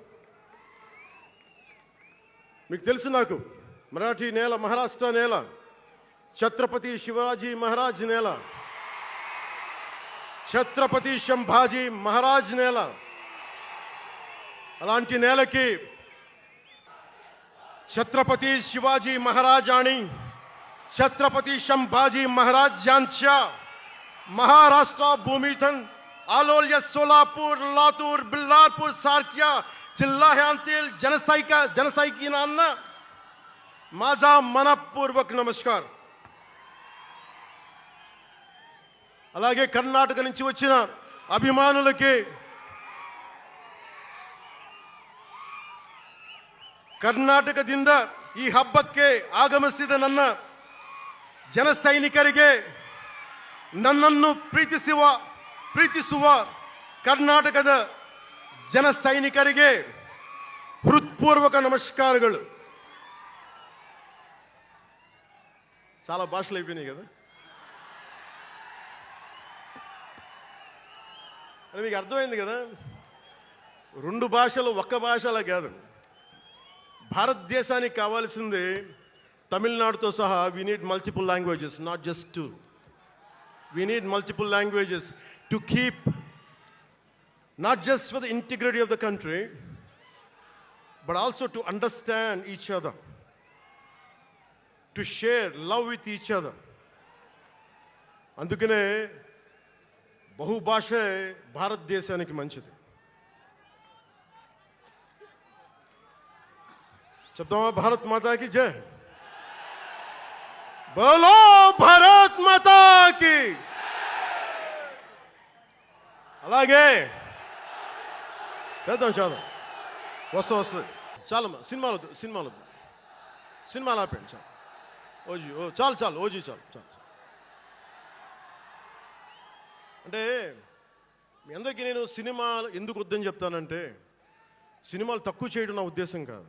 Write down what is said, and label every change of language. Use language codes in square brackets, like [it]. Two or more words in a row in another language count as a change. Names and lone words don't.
[te] మీకు తెలుసు, నాకు మరాఠీ నేల, మహారాష్ట్ర నేల, ఛత్రపతి శివాజీ మహారాజ్ నేల, ఛత్రపతి సంభాజీ మహారాజ్ నేల. అలాంటి నేలకి [mr] ఛత్రపతి शिवाजी महाराज आणि छत्रपती संभाजी महाराज यांच्या महाराष्ट्र भूमीतून आलोल्य सोलापूर, लातूर, बिल्लारपूर सारख्या जिल्ह्यांतील जनसैनिकांना माझा मनपूर्वक नमस्कार. [te] అలాగే కర్ణాటక నుంచి వచ్చిన అభిమానులకి, [kn] ಕರ್ನಾಟಕದಿಂದ ಈ ಹಬ್ಬಕ್ಕೆ ಆಗಮಿಸಿದ ನನ್ನ ಜನಸೈನಿಕರಿಗೆ, ನನ್ನನ್ನು ಪ್ರೀತಿಸುವ ಕರ್ನಾಟಕದ ಜನಸೈನಿಕರಿಗೆ [te] హృత్పూర్వక నమస్కారాలు. చాలా భాషలు అయిపోయినాయి కదా. అని మీకు అర్థమైంది కదా, 2 భాషలు ఒక్క భాషలా కాదు. భారతదేశానికి కావాల్సింది తమిళనాడుతో సహా [en] we need multiple languages, not just 2. We need multiple languages to keep, not just for the integrity of the country, but also to understand each other, to share love with each other. [te] అందుకనే బహుభాషే భారతదేశానికి మంచిది. చెప్తామా? [hi] भारत माता की जय। बोलो भारत माता की. [te] అలాగే చేద్దాం, చేద్దాం. వస్తుంది. చాలమ్మా, సినిమాలు ఆపండి. చాలు ఓజీ, చాలు ఓజీ, చాలు. అంటే మీ అందరికీ నేను సినిమాలు ఎందుకు వద్దని చెప్తానంటే, సినిమాలు తక్కువ చేయడం నా ఉద్దేశం కాదు.